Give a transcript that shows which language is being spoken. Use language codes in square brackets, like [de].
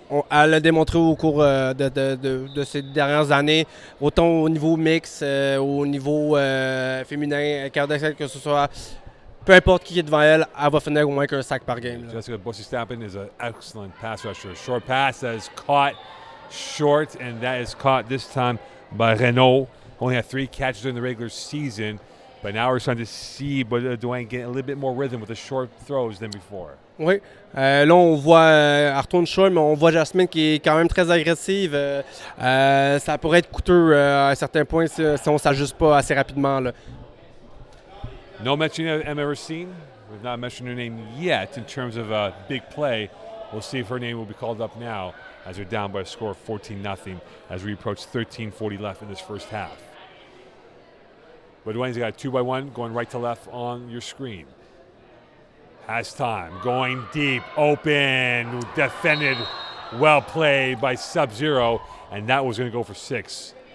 [fr] Elle l'a démontré au cours de ces dernières années, autant au niveau mix, au niveau féminin, que ce soit, peu importe qui est devant elle, elle va finir au moins qu'un sac par game. Là. [en] Jessica Bossy-Stappen is an excellent pass rusher. Short pass that is caught short, and that is caught this time by Renault. Only had 3 catches during the regular season, but now we're starting to see Dwayne get a little bit more rhythm with the short throws than before. [fr] Oui. Là, on voit, elle retourne short, mais on voit Jasmine qui est quand même très agressive. Ça pourrait être coûteux à un certain point si on ne s'ajuste pas assez rapidement. Là. [en] No mention of Emma Racine. We've not mentioned her name yet in terms of a big play. We'll see if her name will be called up now as they're down by a score of 14-0 as we approach 13:40 left in this first half. But Dwayne's got a 2-by-1 going right to left on your screen. Has time, going deep, open, defended, well played by Subzero, and that was going to go for 6.